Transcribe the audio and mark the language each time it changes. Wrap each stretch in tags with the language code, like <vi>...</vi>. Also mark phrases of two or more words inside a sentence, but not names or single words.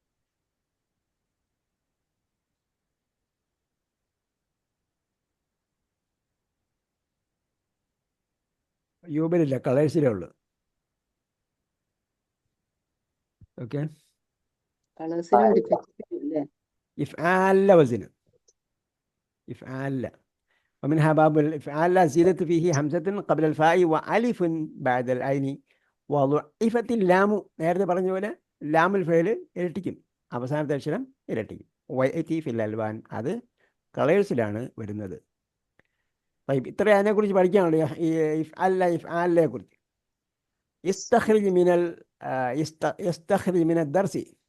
<ml>യൂബിലില്ല, കളേഴ്സിലേ ഉള്ളൂ. ഓക്കെ. കളേഴ്സിലും ഡിഫക്റ്റ് അല്ലേ?</ml> <ar>إفعال وزن إفعال. ومنها باب الإفعال لا زيادة فيه همزة قبل الفاء وألف بعد العين وضعفت اللام.</ar> <ml>നേരത്തെ പറഞ്ഞ പോലെ ലാമുൽ ഫെയിൽ ഇരട്ടിക്കും, അവസാനത്തെ അക്ഷരം ഇരട്ടിക്കും.</ml> <ar>ويأتي في الألوان</ar> <ml>അത് കളേഴ്സിലാണ് വരുന്നത്. ഇത്ര അതിനെക്കുറിച്ച് പഠിക്കാനുള്ളൂ. ഈ ഇഫ്ആലിനെ കുറിച്ച്.</ml> <ar>استخرج من الدرس.</ar>